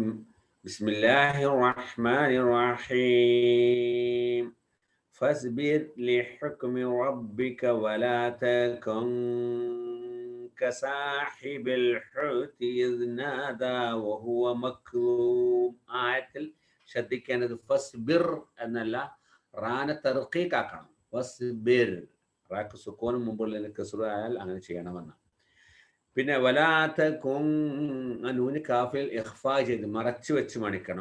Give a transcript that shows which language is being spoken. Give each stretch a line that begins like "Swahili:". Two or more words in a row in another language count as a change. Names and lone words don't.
Arabic: بسم الله الرحمن الرحيم. فاصبر لحكم ربك ولا تكن كصاحب الحوت إذ نادى وهو مكظوم.
Malayalam: ആയത്തിൽ ശ്രദ്ധിക്കേണ്ടത് ഫസ്ബിർ എന്നല്ല, റാന തർക്കീക്ക് ആക്കണം. ഫസ്ബിർ, റാക്ക് സുക്കൂനും മുമ്പുള്ള കസ്റ ആയാൽ അങ്ങനെ ചെയ്യണമെന്ന്. പിന്നെ വലാതകുൻ, നൂന് കാഫിൽ ഇഖ്ഫാ ചെയ്ത് മറച്ചു വെച്ച് മണിക്കണം.